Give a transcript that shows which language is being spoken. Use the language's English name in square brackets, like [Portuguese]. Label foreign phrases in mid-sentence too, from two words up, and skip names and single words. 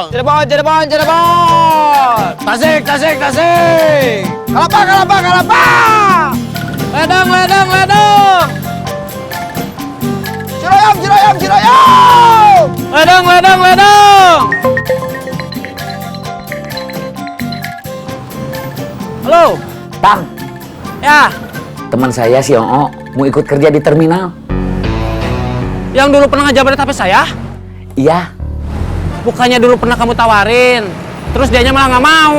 [Indonesian] Cirebon, Cirebon, Cirebon. Tasik, Tasik, Tasik. Kelapa, kelapa, kelapa. Ledang, ledang, ledang. Ciroyom, Ciroyom, Ciroyom. Ledang, ledang, ledang. Halo. Tang, Ya, teman saya si Oo mau ikut kerja di terminal. yang dulu pernah ngejamret HP saya? Iya, Bukannya dulu pernah kamu tawarin. Terus dianya malah nggak mau.